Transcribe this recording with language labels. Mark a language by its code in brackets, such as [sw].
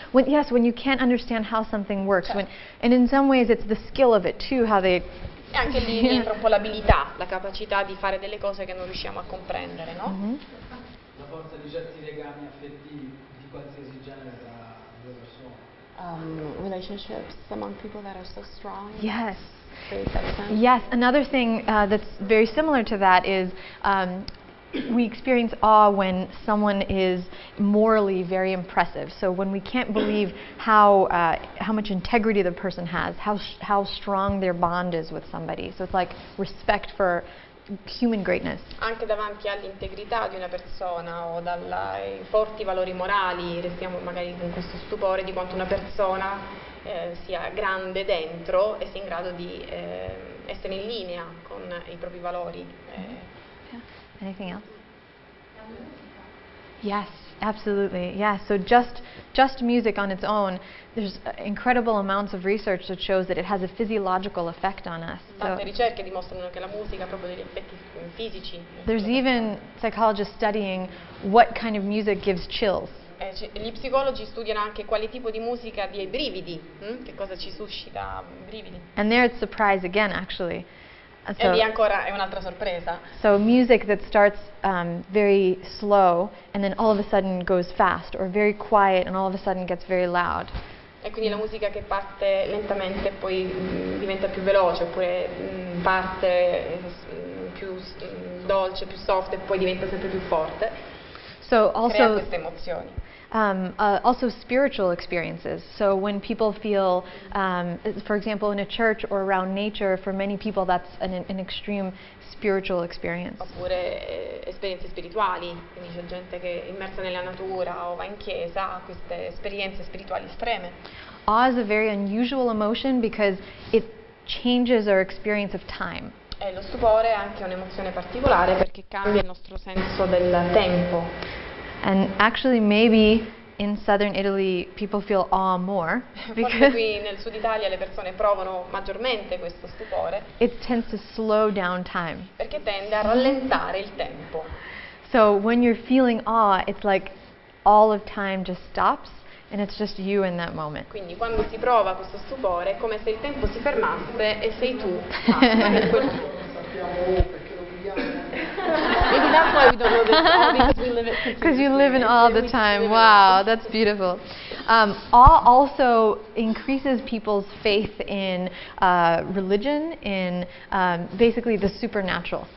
[en] When you can't understand how something works, and in some ways it's the skill of it too, how they. [it] E anche lì entra un po' l'abilità, la capacità di fare delle cose che non riusciamo a comprendere, no? La forza di certi legami affettivi di qualsiasi genere tra due persone. [en] Relationships among people that are so strong. Yes. Create that sense. Yes. Another thing that's very similar to that is we experience awe when someone is morally very impressive. So when we can't believe how much integrity the person has, how strong their bond is with somebody. So it's like respect for human greatness. [it] Anche davanti all'integrità di una persona o dai forti valori morali restiamo magari con questo stupore di quanto una persona sia grande dentro e sia in grado di essere in linea con i propri valori. [en] Anything else? Yes, absolutely. Yeah. So just music on its own, there's incredible amounts of research that shows that it has a physiological effect on us. [it] Tante ricerche dimostrano che la musica ha proprio degli effetti fisici. [en] There's even psychologists studying what kind of music gives chills. [it] Gli psicologi studiano anche quale tipo di musica dia i brividi, che cosa ci suscita brividi. [en] And there it's surprise again, actually. [it] E lì ancora è un'altra sorpresa. [en] So music that starts very slow and then all of a sudden goes fast, or very quiet and all of a sudden gets very loud. [it] E quindi la musica che parte lentamente e poi diventa più veloce, oppure parte più dolce, più soft e poi diventa sempre più forte. [en] So [it] Crea [en] also [it] queste emozioni. [en] Also spiritual experiences. So when people feel, for example, in a church or around nature, for many people that's an extreme spiritual experience. [it] Oppure esperienze spirituali, quindi c'è gente che è immersa nella natura o va in chiesa, ha queste esperienze spirituali estreme. [en] Awe is a very unusual emotion because it changes our experience of time. [it] E lo stupore è anche un'emozione particolare perché cambia il nostro senso del tempo. [en] And actually maybe in southern Italy people feel awe more [it] Forse [en] because [it] qui nel sud Italia le persone provano maggiormente questo stupore [en] it tends to slow down time. [it] perché tende a rallentare il tempo. [en] So when you're feeling awe, it's like all of time just stops and it's just you in that moment. [it] Quindi quando si prova questo stupore è come se il tempo si fermasse e sei tu. In quel... [en] Maybe that's why we don't know this, because we live it Because you live in awe all the time. Wow, that's beautiful. Awe also increases people's faith in religion, in basically the supernatural.